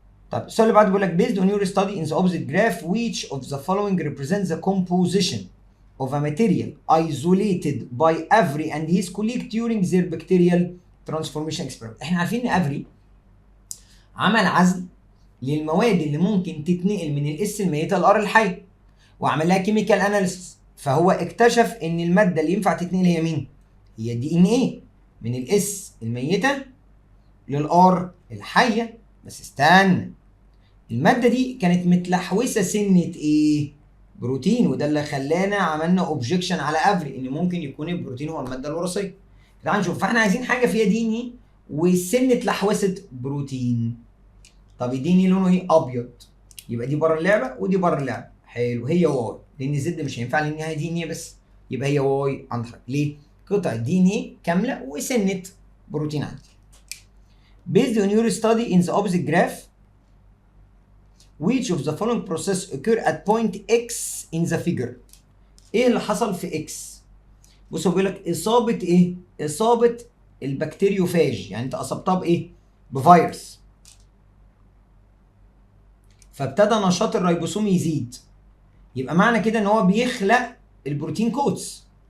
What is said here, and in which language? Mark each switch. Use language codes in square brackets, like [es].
[ar] طب السؤال اللي بعده بيقول لك [en] based on your study in the opposite graph which of the following represents the composition of a material isolated by Avery and his colleague during their bacterial transformation experiment. [ar] احنا عارفين ان افري عمل عزل للمواد اللي ممكن تتنقل من الاس الميته للار الحي وعمل لها كيميكال اناليسيس، فهو اكتشف ان الماده اللي ينفع تتنقل هي مين؟ هي الدي ان ايه، من الاس الميته للار الحيه. بس استنى، الماده دي كانت متلحوسه سنه ايه؟ بروتين، وده اللي خلانا عملنا اوبجكشن على افري ان ممكن يكون البروتين هو الماده الوراثيه. تعال نشوف، فاحنا عايزين حاجه فيها دي ان ايه والسن اتلحوست بروتين. طب الدي ان ايه لونه ايه؟ ابيض، يبقى دي بره اللعبه ودي بره اللعبه. حلو، هي واي لان زد مش هينفع لان هي دي ان ايه بس، يبقى هي واي عند حضرتك. ليه؟ قطعه دي ان ايه كامله وسنه بروتين عندي. [en] Based on your study in the opposite graph which of the following process occur at point X in the figure. [ar] ايه اللي حصل في X؟ بص هو بيقول لك اصابه ايه؟ اصابه البكتيريوفاج، يعني انت اصبتها بايه؟ بفيروس، فابتدى نشاط الريبوسوم يزيد، يبقى معنى كده ان هو بيخلق البروتين كوتس.